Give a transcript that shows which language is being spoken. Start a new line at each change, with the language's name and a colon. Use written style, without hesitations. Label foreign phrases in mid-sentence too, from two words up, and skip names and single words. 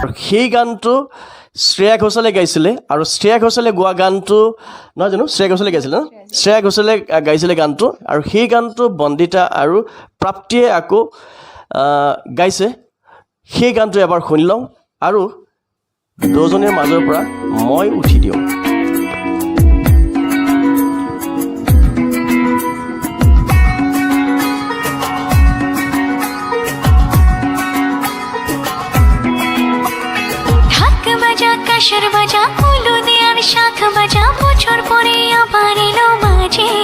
Assamese: সেই গানটো শ্ৰেয়া ঘোষালে গাইছিলে আৰু শ্ৰেয়া ঘোষালে গোৱা গানটো নহয় জানো শ্ৰেয়া ঘোষালে গাইছিলে ন শ্ৰেয়া ঘোষালে গাইছিলে গানটো আৰু সেই গানটো বন্দিতা আৰু প্ৰাপ্তিয়ে আকৌ গাইছে সেই গানটো এবাৰ শুনি লওঁ আৰু দুজনীৰ মাজৰ পৰা মই উঠি দিওঁ
Bangla: কাশর বাজা কুলু দেয়ার শাখ বাজা বছর পরে আবার এলো মাঝে